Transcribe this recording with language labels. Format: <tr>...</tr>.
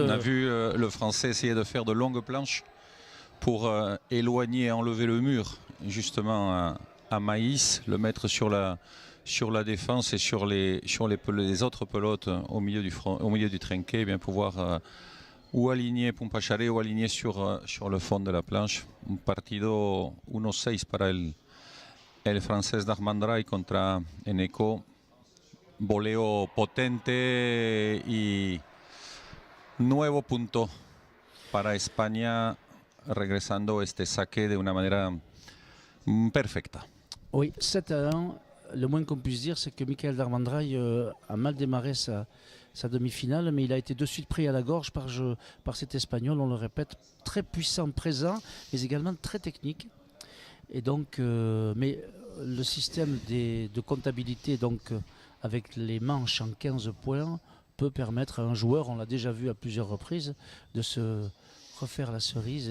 <fr>On a vu le Français essayer de faire de longues planches pour éloigner et enlever le mur, justement à Maïs, le mettre sur la défense et sur les autres pelotes au milieu du trinquet, et bien pouvoir ou aligner Pumpachare ou aligner sur le fond de la planche.</fr> <es>Un partido 1-6 para el francés d'Armandray contra Eneco. Voleo potente y nuevo punto para España, regresando este saque de una manera perfecta.</es> <fr>Oui, 7-1. Le moins qu'on puisse dire, c'est que Michael Darmandray a mal démarré sa demi-finale, mais il a été de suite pris à la gorge par cet Espagnol, on le répète, très puissant, présent, mais également très technique. Et donc, mais le système de comptabilité, donc avec les manches en 15 points, peut permettre à un joueur, on l'a déjà vu à plusieurs reprises, de se refaire la cerise.</fr>